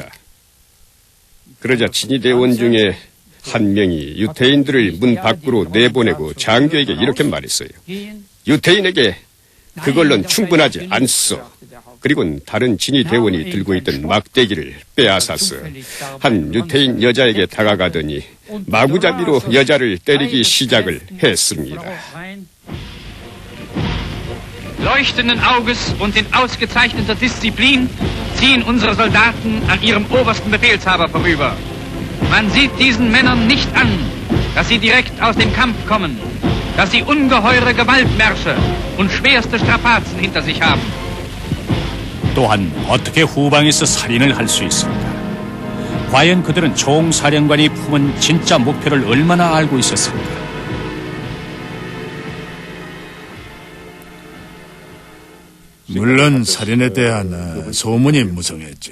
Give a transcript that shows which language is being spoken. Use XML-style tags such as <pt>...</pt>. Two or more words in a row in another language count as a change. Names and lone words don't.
<ko>그러자 친위대원 중에 한 명이 유태인들을 문 밖으로 내보내고 장교에게 이렇게 말했어요. 유태인에게 그걸로는 충분하지 않소. 그리고 다른 진위 대원이 들고 있던 막대기를 빼앗았어. 한 유태인 여자에게 다가가더니 마구잡이로 여자를 때리기 시작을 했습니다.</ko> <de>Leuchtenden Auges und in ausgezeichneter Disziplin ziehen unsere Soldaten an ihrem obersten Befehlshaber vorüber. Man sieht diesen Männern nicht an, dass sie direkt aus dem Kampf kommen, dass sie ungeheure Gewaltmärsche und schwerste Strapazen hinter sich haben.</de> <ko>또한 어떻게 후방에서 살인을 할 수 있을까? 과연 그들은 총사령관이 품은 진짜 목표를 얼마나 알고 있었을까? 물론 살인에 대한 소문이 무성했죠.</ko>